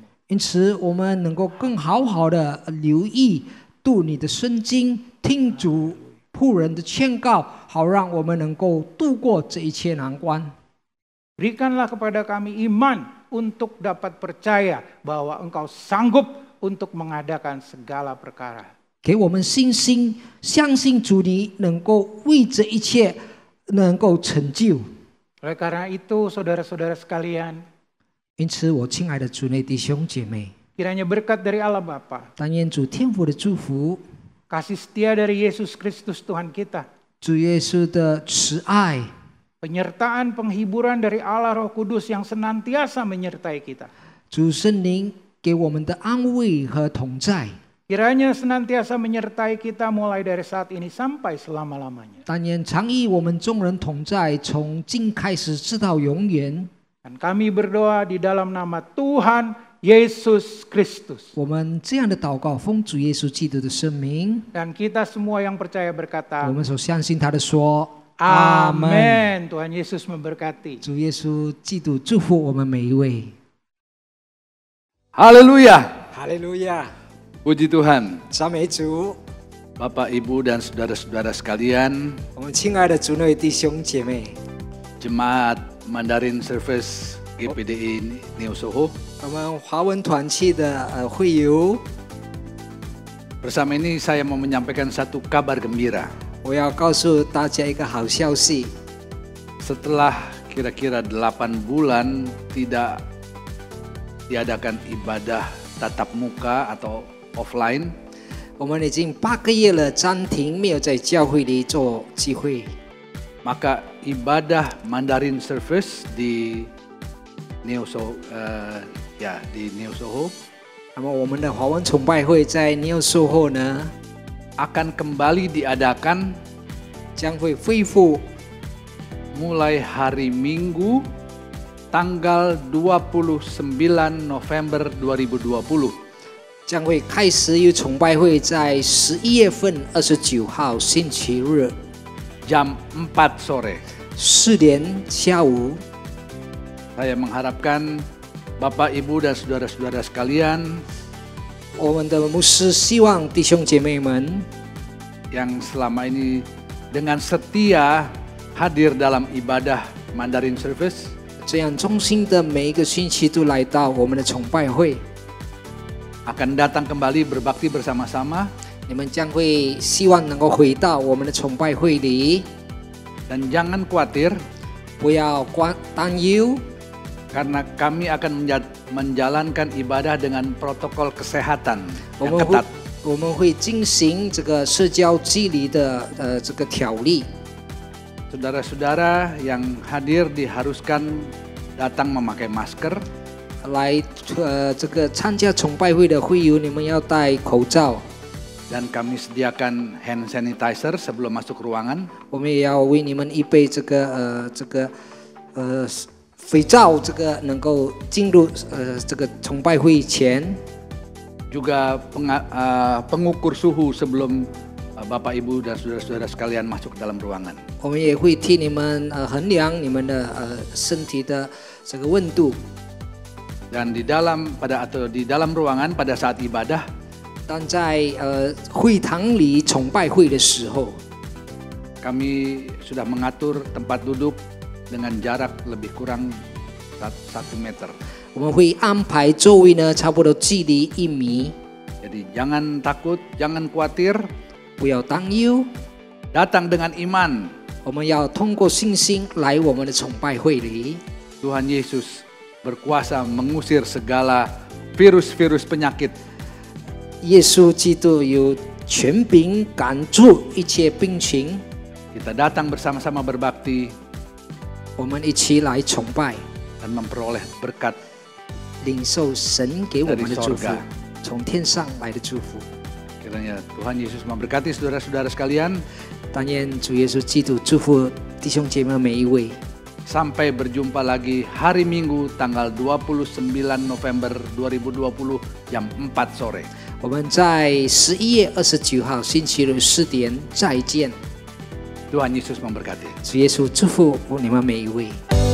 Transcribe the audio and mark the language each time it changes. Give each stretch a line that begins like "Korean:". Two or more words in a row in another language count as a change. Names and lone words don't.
Chinese: 因此，我们能够更好好的留意读你的圣经，听主仆人的劝告，好让我们能够度过这一切难关。
Indonesian: Berikanlah kepada kami iman untuk dapat percaya bahwa Engkau sanggup untuk mengadakan segala perkara.
Chinese: 给我们信心，相信主你能够为这一切能够成就。
Indonesian: Oleh karena itu, saudara-saudara sekalian,
Chinese: 因此，我亲爱的主内弟兄姐妹，
Indonesian: kiranya berkat dari Allah Bapa,
Chinese: 但愿主天父的祝福，
Indonesian: kasih setia dari Yesus Kristus Tuhan kita,
Chinese: 主耶稣的慈爱，
Indonesian: penyertaan penghiburan dari Allah Roh Kudus yang senantiasa menyertai kita.
Chinese: 主圣灵给我们的安慰和同在，
Indonesian: Kiranya senantiasa menyertai kita mulai dari saat ini sampai selama-lamanya.
Chinese: 但愿常与我们众人同在，从今开始直到永远。
Indonesian: Dan kami berdoa di dalam nama Tuhan Yesus Kristus.
Chinese: 我们这样的祷告，奉主耶稣基督的圣名，
Indonesian: Dan kita semua yang percaya
Chinese: 我
Indonesian: berkata,
Chinese: 们所相信他的说，
Indonesian: Amin. Tuhan Yesus memberkati.
Chinese: 主耶稣基督祝福我们每一位。
Indonesian: Haleluya.
Chinese: 哈利路亚，
Indonesian: Puji Tuhan.
Chinese: 赞美主。
Indonesian: Bapak, Ibu, dan saudara-saudara sekalian,
Chinese: 我们亲爱的主内弟兄姐妹，
Indonesian: Jemaat
English: Mandarin Service
Indonesian: GPDI Neo Soho,
Chinese: 我们华文团契的会友，
Indonesian: bersama ini saya mau menyampaikan satu kabar gembira.
Chinese: 我要告诉大家一个好消息。
Indonesian: Setelah kira-kira 8 bulan tidak diadakan ibadah tatap muka atau offline,
Chinese: 我们已经8个月了，暂停没有在教会里做聚会。
Indonesian: maka ibadah Mandarin Service di Neo Soho, di Neo Soho
Chinese: 那么我们的华文崇拜会在Neo Soho呢，
Indonesian: akan kembali diadakan
Chinese: 将会恢复
Indonesian: mulai hari Minggu tanggal 29 November 2020.
Chinese: 将会开始有崇拜会，在11月份29号星期日
Indonesian: jam 4 sore.
Chinese: 4 点下午。
Indonesian: Saya mengharapkan Bapak, Ibu, dan saudara-saudara sekalian
Chinese: 我们的牧师希望弟兄姐妹们
Indonesian: yang selama ini dengan setia hadir dalam ibadah
English: Mandarin Service
Chinese: 这样忠心的每一个星期都来到我们的崇拜会，
Indonesian: akan datang kembali berbakti bersama-sama
Chinese: 你们将会希望能够回到我们的崇拜会里，
Indonesian: dan jangan khawatir
Chinese: 不要担忧，
Indonesian: karena kami akan menjalankan ibadah dengan protokol kesehatan
Chinese: 我
Indonesian: yang
Chinese: 们会
Indonesian: ketat.
Chinese: 我们会进行这个社交距离的这个条例。
Indonesian: Saudara-saudara yang hadir diharuskan datang memakai masker
Chinese: 来这个参加崇拜会的会友，你们要戴口罩。
Indonesian: dan kami sediakan
English: hand sanitizer
Indonesian: sebelum masuk ruangan.
Chinese: 我们也要为你们预备这个肥皂，这个能够进入这个崇拜会前。
Indonesian: Juga pengukur suhu sebelum Bapak, Ibu, dan saudara-saudara sekalian masuk ke dalam ruangan.
Chinese: 我们也会替你们衡量你们的身体的这个温度。
Indonesian: Dan di dalam ruangan pada saat ibadah
Chinese: 但在会堂里崇拜会的时候，
Indonesian: kami sudah mengatur tempat duduk dengan jarak lebih kurang 1 meter.
Chinese: 我们会安排座位呢，差不多距离1米。
Indonesian: Jadi jangan takut, jangan khawatir,
Chinese: 不要担忧，
Indonesian: datang dengan iman.
Chinese: 我们要通过信心来我们的崇拜会里。
Indonesian: Tuhan Yesus berkuasa mengusir segala virus-virus penyakit.
Chinese: 耶稣基督有权柄赶住一切病情。
Indonesian: Kita datang bersama-sama berbakti
Chinese: 我们一起来崇拜，
Indonesian: dan memperoleh berkat
Chinese: 领受神给我们的祝福
Indonesian: dari sorga，
Chinese: 从天上来的祝福。
Indonesian: Kiranya Tuhan Yesus memberkati saudara-saudara sekalian.
Chinese: 但愿主耶稣基督祝福弟兄姐妹每一位。
Indonesian: Sampai berjumpa lagi hari Minggu tanggal 29 November 2020 jam 4 sore.
Chinese: 我们在11月29号星期日4点再见。
Indonesian: Tuhan Yesus memberkati.
Chinese: 主耶稣祝福你们每一位。